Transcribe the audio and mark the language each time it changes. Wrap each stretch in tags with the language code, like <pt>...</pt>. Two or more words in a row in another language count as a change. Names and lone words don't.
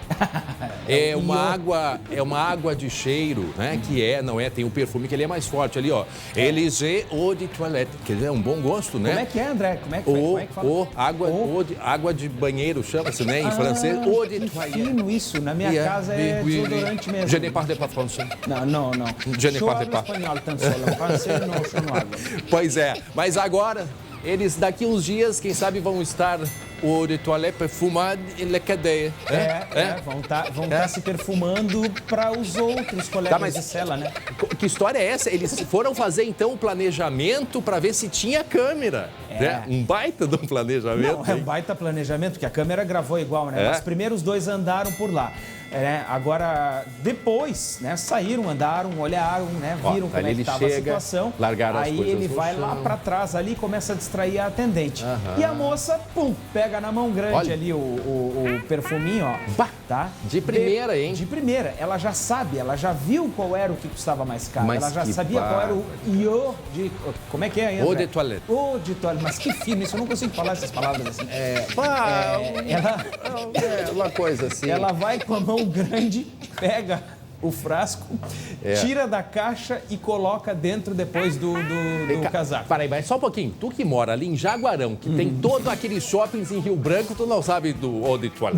<pt>É uma água de cheiro, né, tem um perfume que ele é mais forte ali, ó. Elisée</pt> <fr>eau de toilette,</fr> <pt>que é um bom gosto, né? Como é que é, André? Como é que fala? Água de banheiro, chama-se, né, em francês,</pt> <fr>eau de toilette.</fr> <pt>Fino isso, na minha casa é desodorante mesmo.</pt> <fr>Je ne parle pas français.</fr> <pt>Não.</pt> <fr>Je ne parle pas.</fr> <pt>Espanhol,</pt> <es>tan solo.</es> <pt>Francês não, chamo água. Pois é, mas agora, eles daqui uns dias, quem sabe, vão estar</pt> <fr>eau de toilette</fr> <pt>perfumado em la cadeia. Vão tá se perfumando para os outros colegas de cela, né? Que história é essa? Eles foram fazer, então, o planejamento para ver se tinha câmera. Né? Um baita de um planejamento. Não, é um baita planejamento, porque a câmera gravou igual, né? Os primeiros dois andaram por lá. Agora, depois, né, saíram, andaram, olharam, né, viram como é que estava a situação. Largaram as coisas. Aí ele vai lá para trás ali e começa a distrair a atendente. E a moça, pega na mão grande ali o perfuminho, ó. Tá? De primeira, hein? De primeira. Ela já sabe, ela já viu qual era o que custava mais caro. Ela já sabia qual era o</pt> <fr>eau de...</fr> <pt>Como é que é, André?</pt> <fr>Eau de toilette. Eau de toilette.</fr> <pt>Mas que fino, isso eu não consigo falar essas palavras assim. Uma coisa assim. Ela vai com a mão grande, pega o frasco, tira da caixa e coloca dentro depois do casaco. Peraí, mas só um pouquinho. Tu que mora ali em Jaguarão, que tem todo aqueles shoppings em Rio Branco, tu não sabe do</pt> <fr>Eau de Toilette.</fr>